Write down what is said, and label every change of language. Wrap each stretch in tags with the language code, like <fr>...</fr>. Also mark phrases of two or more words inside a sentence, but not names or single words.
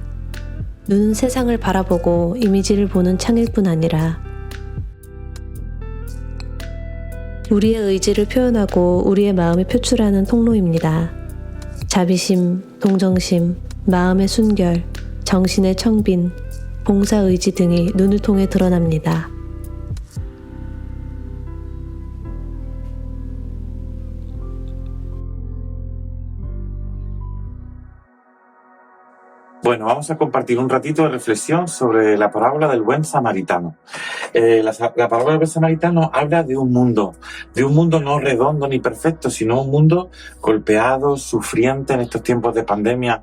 <ko>눈은 세상을 바라보고 이미지를 보는 창일 뿐 아니라 우리의 의지를 표현하고 우리의 마음을 표출하는 통로입니다. 자비심, 동정심, 마음의 순결, 정신의 청빈, 봉사의지 등이 눈을 통해 드러납니다.</ko> <es>Bueno, vamos a compartir un ratito de reflexión sobre la parábola del buen samaritano. La parábola del buen samaritano habla de un mundo no redondo ni perfecto, sino un mundo golpeado, sufriente en estos tiempos de pandemia.</es>